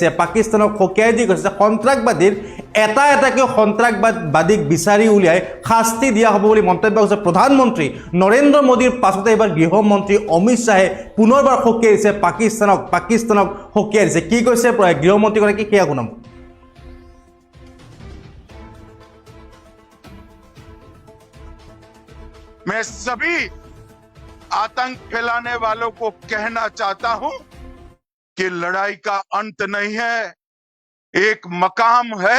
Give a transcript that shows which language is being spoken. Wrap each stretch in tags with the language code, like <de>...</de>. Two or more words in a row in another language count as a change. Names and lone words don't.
<as>পাকিস্তানক সকীয়াই দি কৈছে সন্ত্ৰাসবাদীৰ এটা এটাকৈ সন্ত্ৰাসবাদীক বিচাৰি উলিয়াই শাস্তি দিয়া হ'ব বুলি মন্তব্য কৰিছে প্ৰধানমন্ত্ৰী নৰেন্দ্ৰ মোদীৰ পাছতে এবাৰ গৃহমন্ত্ৰী অমিত শ্বাহে পুনৰবাৰ সকীয়াই দিছে পাকিস্তানক সকীয়াই দিছে। কি কৈছে গৃহমন্ত্ৰীগৰাকী সেয়া শুনাম।</as> <hi>मैं सभी आतंक फैलाने वालों को कहना चाहता हूं कि लड़ाई का अंत नहीं है, एक मकाम है।</hi>